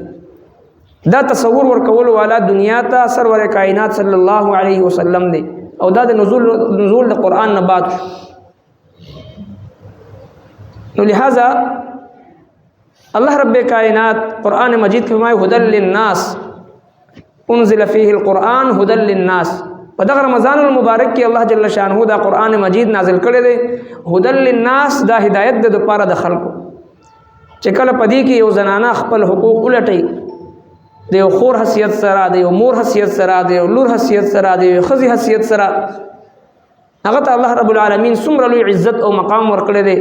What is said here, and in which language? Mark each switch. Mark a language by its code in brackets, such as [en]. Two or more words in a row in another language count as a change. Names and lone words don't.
[ps] دا تصور ورکول والا دنیا ته سرور کائنات [ar] صلی الله علیه وسلم [ps] دی. او دا د نزول د قرآن نه بعد شو. نو لہذا الله رب کائنات قرآن مجید کې فرمایي [ar] هدى للناس انزل فيه القرآن هدى للناس. [ps] په دغه رمضان المبارک کې الله جل شانه دا قرآن مجید نازل کړی دی. [ar] هدى للناس [ps] دا هدایت د لپاره د خلکو چې کله په دې کې یو زنانه خپل حقوق ولټي، د یو خور حیثیت سره، د یو مور حیثیت سره، د یو لور حیثیت سره، د یو ښځې حیثیت سره، هغه ته الله رب العالمین څومره لوی عزت او مقام ورکړی دی.